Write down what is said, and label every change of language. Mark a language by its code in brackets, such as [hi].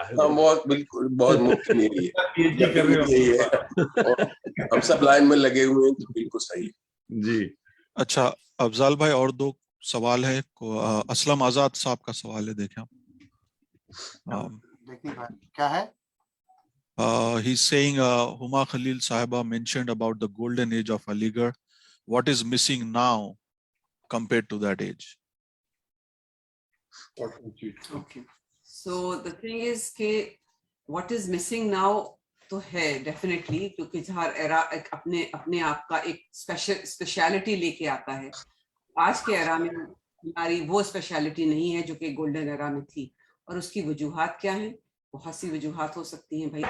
[ur] بہت بالکل بہت ممکن یہی ہے, اور ہم سب لائن میں لگے ہوئے ہیں تو بالکل صحیح جی. اچھا افضال بھائی اور 2 سوال ہے. اسلم آزاد صاحب کا سوال ہے, دیکھیں کیا ہے. [en] He's saying Huma Khalil Sahiba mentioned about the golden age of Aligarh. What is missing now compared to that age? Okay. So the thing is [ur] کہ [en] what is missing now [ur] تو ہے definitely, کیونکہ ہر ایرا اپنے آپ کا ایک اسپیشلٹی لے کے آتا ہے. آج کے ایرا میں ہماری وہ اسپیشلٹی نہیں ہے جو کہ گولڈن ایرا میں تھی, اور اس کی وجوہات کیا ہیں؟ بہت سی وجوہات ہو سکتی ہیں بھائی.